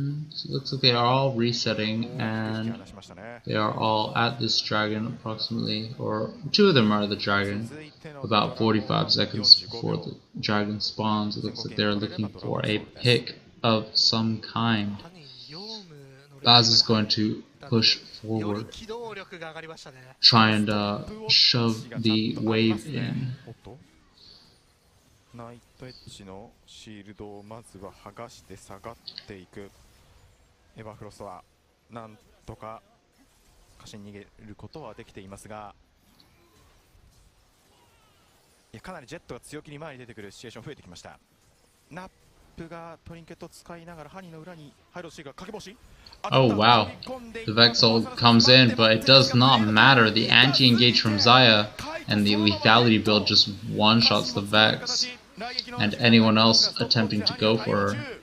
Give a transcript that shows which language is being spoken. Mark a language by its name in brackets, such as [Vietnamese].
[English] So it looks like they are all resetting and they are all at this dragon approximately, or 2 of them are the dragon, about 45 seconds before the dragon spawns. It looks like they're looking for a pick of some kind. Baz is going to push forward, try and shove the wave in. [Japanese] ナイトエッジのシールドをまずは剥がして下がっていくエヴァフロストはなんとか家臣に逃げることはできていますが、かなりジェットが強気に前に出てくるシチュエーション増えてきました。ナップがトリンケットを使いながらハニーの裏に入ろうとしているが、掛け星。 [English] Oh wow, the Vexol comes in, but it does not matter. The anti-engage from Xayah and the lethality build just one-shots the Vex and anyone else attempting to go for her.